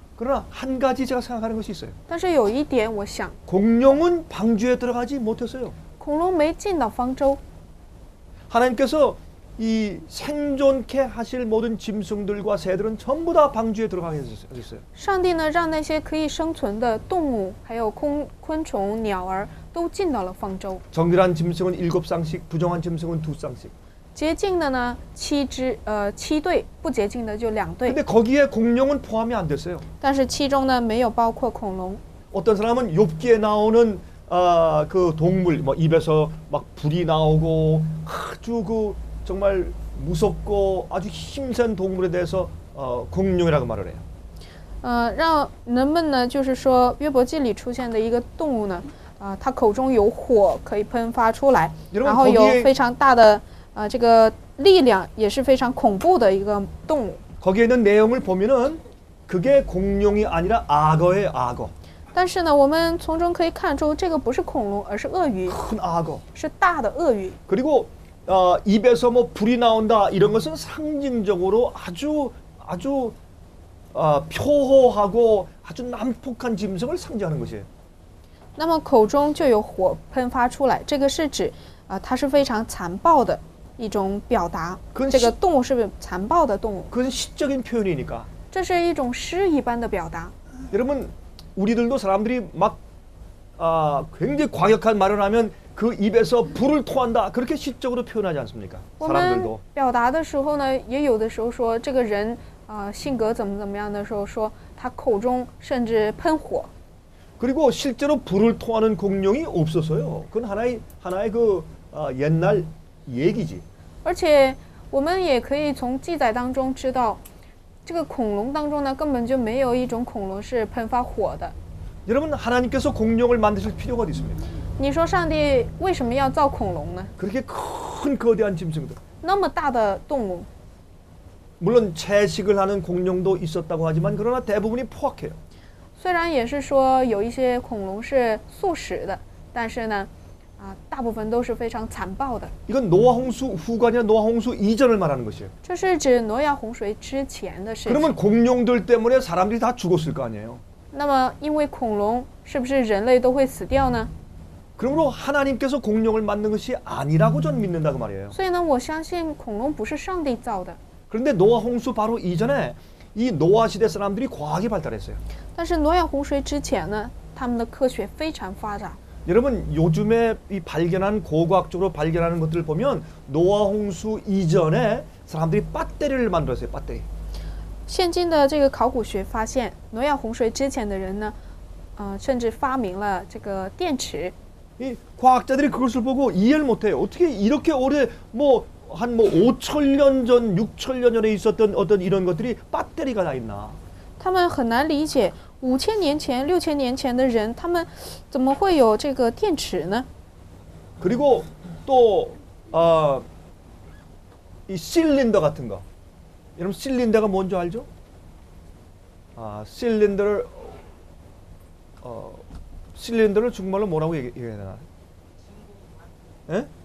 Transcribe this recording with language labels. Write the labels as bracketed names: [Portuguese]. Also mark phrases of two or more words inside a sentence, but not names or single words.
[Korean] 그러나 한 가지 제가 생각하는 것이 있어요. [Chinese] 但是有一点，我想 [Korean] 공룡은 방주에 들어가지 못했어요. [Chinese] 恐龙没进到方舟。 [Korean] 하나님께서 이 생존케 하실 모든 짐승들과 새들은 전부 다 방주에 들어가게 해주셨어요. [Chinese] 上帝呢，让那些可以生存的动物，还有昆虫、鸟儿都进到了方舟。 [Korean] 정결한 짐승은 7쌍씩, 부정한 짐승은 2쌍씩. [Chinese] 洁净的呢7对，不洁净的就2对。 [Korean] 근데 거기에 공룡은 포함이 안 됐어요. [Chinese] 但是其中呢没有包括恐龙。 [Korean] 어떤 사람은 욥기에 나오는 그 동물, 뭐 입에서 막 불이 나오고 아주 그 정말 무섭고 아주 힘센 동물에 대해서 공룡이라고 말을 해요. [Chinese] 让人们呢就是说约伯记里出现的一个动物呢，它口中有火可以喷发出来，然后有非常大的这个力量，也是非常恐怖的一个动物。 [Korean] 거기에 있는 내용을 보면은 그게 공룡이 아니라 악어예요, 악어. [Chinese] 但是呢，我们从中可以看出，这个不是恐龙，而是鳄鱼， [Korean] 큰 악어. [Chinese] 是大的鳄鱼。 [Korean] 그리고 입에서 뭐 불이 나온다 이런 것은 상징적으로 아주 표호하고 아주 난폭한 짐승을 상징하는 것이에요. [Chinese] 那么口中就有火喷发出来，这个是指它是非常残暴的一种表达。这个动物是残暴的动物。 [Korean] 그것은 시적인 표현이니까. [Chinese] 这是一种诗一般的表达。 [Korean] 여러분 우리들도 사람들이 막 굉장히 과격한 말을 하면 그 입에서 불을 토한다 그렇게 시적으로 표현하지 않습니까? [Chinese] 我们表达的时候呢，也有的时候说这个人性格怎么样的时候说他口中甚至喷火。 [Korean] 그리고 실제로 불을 토하는 공룡이 없었어요. 그건 하나의 그 옛날 얘기지. [Chinese] 而且我们也可以从记载当中知道，这个恐龙当中呢根本就没有一种恐龙是喷发火的。 [Korean] 여러분 하나님께서 공룡을 만드실 필요가 어디 있습니까? [Chinese] 你说上帝为什么要造恐龙呢？ [Korean] 그렇게 큰 거대한 짐승들. [Chinese] 那么大的动物， [Korean] 물론 채식을 하는 공룡도 있었다고 하지만 그러나 대부분이 포악해요. [Chinese] 虽然也是说有一些恐龙是素食的，但是呢，大部分都是非常残暴的。 [Korean] 이건 노아 홍수 후가 아니라 노아 홍수 이전을 말하는 것이에요. [Chinese] 这是指挪亚洪水之前的事情。 [Korean] 그러면 공룡들 때문에 사람들이 다 죽었을 거 아니에요. [Chinese] 那么因为恐龙，是不是人类都会死掉呢？ [Korean] 그러므로 하나님께서 공룡을 만든 것이 아니라고 저는 믿는다고 말이에요. [Chinese] 所以呢，我相信恐龙不是上帝造的。 [Korean] 그런데 노아 홍수 바로 이전에 이 노아 시대 사람들이 과학이 발달했어요. [Chinese] 但是挪亚洪水之前呢，他们的科学非常发展。 [Korean] 여러분 요즘에 이 발견한 고고학적으로 발견하는 것들을 보면 노아 홍수 이전에 사람들이 배터리를 만들었어요. 배터리. [Chinese] 现今的这个考古学发现，挪亚洪水之前的人呢，甚至发明了这个电池。 [Korean] 이 과학자들이 그것을 보고 이해를 못해요. 어떻게 이렇게 오래 한 5,000년 전, 6,000년 전에 있었던 어떤 이런 것들이 배터리가 다 있나? [Chinese] 他们很难理解5000年前、6000年前的人，他们怎么会有这个电池呢？ [Korean] 그리고 또 이 실린더 같은 거. 여러분 실린더가 뭔지 알죠? 실린더를 중국말로 뭐라고 얘기해야 되나? 예?